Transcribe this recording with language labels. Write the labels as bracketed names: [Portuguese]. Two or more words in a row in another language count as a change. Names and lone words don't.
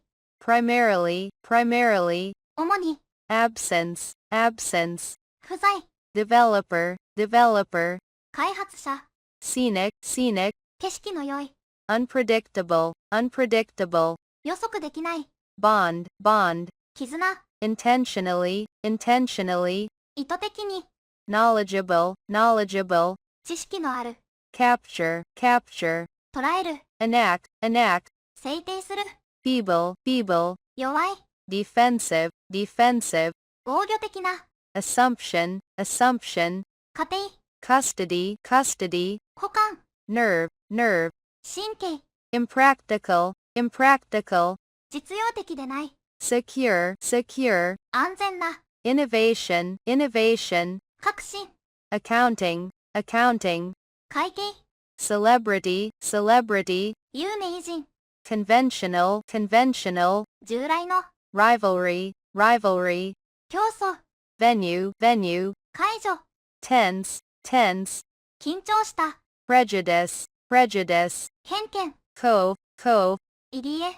[English] primarily, primarily, [Japanese] 主に、 [English] absence, absence, [Japanese] 不在、 [English] developer, developer, [Japanese] 開発者、 [English] scenic, scenic, [Japanese] 景色の良い、 [English] unpredictable, unpredictable, [Japanese] 予測できない、 [English] bond, bond, [Japanese] 絆、 [English] intentionally, intentionally, [Japanese] 意図的に、 [English] knowledgeable, knowledgeable, [Japanese] 知識のある、 [English] capture, capture, [Japanese] 捉える、 [English] enact, [Japanese] 制定する、 [English] feeble, [Japanese] 弱い、 [English] defensive, [Japanese] 防御的な、 [English] assumption, [Japanese] 家庭、 [English] custody, [Japanese] 補完、 [English] nerve, [Japanese] 神経、 [English] impractical, [Japanese] 実用的でない、 [English] secure, [Japanese] 安全な、 [English] innovation, [Japanese] 革新、 [English] accounting, [Japanese] 会計、 [English] celebrity, [Japanese] 有名人、 [English] conventional, [Japanese] 従来の、 [English] rivalry, [Japanese] 競争、 [English] venue, [Japanese] 解除、 [English] tense, [Japanese] 緊張した、 [English] prejudice, [Japanese] 偏見、 [English] cove, [Japanese] 入り江、